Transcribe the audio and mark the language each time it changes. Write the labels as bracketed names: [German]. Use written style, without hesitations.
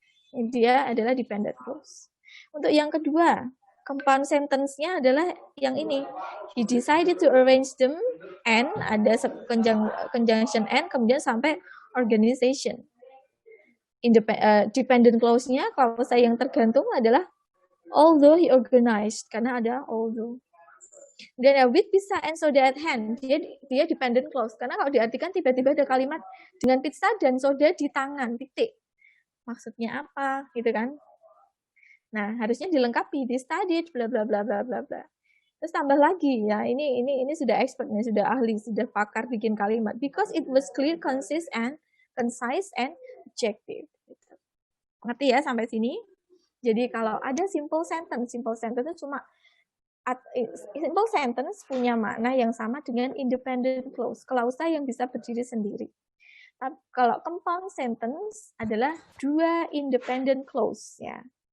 [Indonesian] Dia adalah dependent clause. Untuk yang kedua, compound sentence-nya adalah yang ini. [English] He decided to arrange them, [Indonesian] and ada conjunction and, kemudian sampai organization. Dependent clause-nya, kalau saya yang tergantung adalah [English] although he organized. [Indonesian] Karena ada although. [English] Dan with pizza and soda at hand, dia dependent clause. [Indonesian] Karena kalau diartikan tiba-tiba ada kalimat dengan pizza dan soda di tangan, titik. Maksudnya apa, gitu kan? Nah, harusnya dilengkapi, di studied, bla bla bla bla bla bla. Terus tambah lagi ya, ini sudah expert nih, sudah ahli, sudah pakar bikin kalimat. [English] Because it was clear, concise and objective. [Indonesian] Ngerti ya sampai sini? Jadi kalau ada simple sentence itu cuma simple sentence punya makna yang sama dengan independent clause, klausa yang bisa berdiri sendiri. Tapi kalau compound sentence adalah dua independent clause ya.